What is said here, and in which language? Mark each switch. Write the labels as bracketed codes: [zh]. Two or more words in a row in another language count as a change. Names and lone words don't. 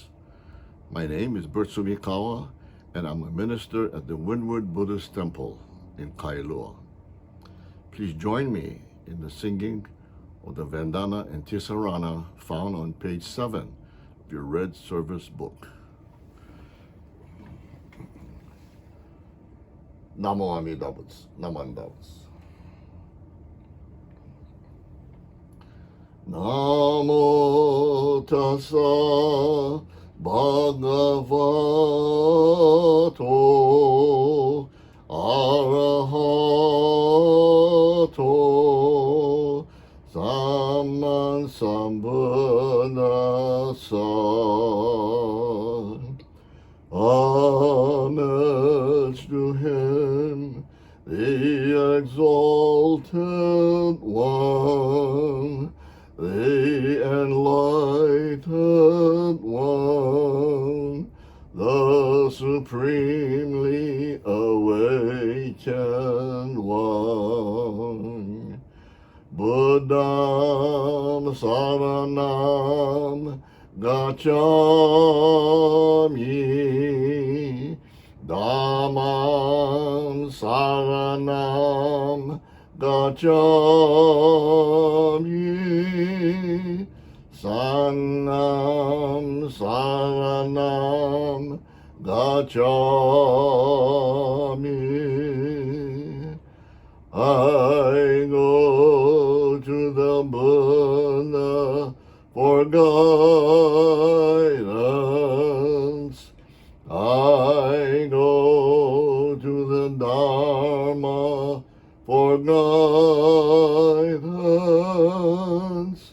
[en] My name is Bert Sumikawa, and I'm a minister at the Windward Buddhist Temple in Kailua. Please join me in the singing of the Vandana and Ti-Sarana found on page 7 of your Red Service book. [pi] Namo Amida, Naman. Namo tassa bhagavato arahato sambuddhassa. [en] Homage to him, the exalted one, the enlightened one, the supremely awakened one. [pi] Buddham saranam gacchami, Dhammam saranam gacchami, Sangham saranam gacchami. [en] I go to the Buddha for guidance. I go to the Dharma for guidance.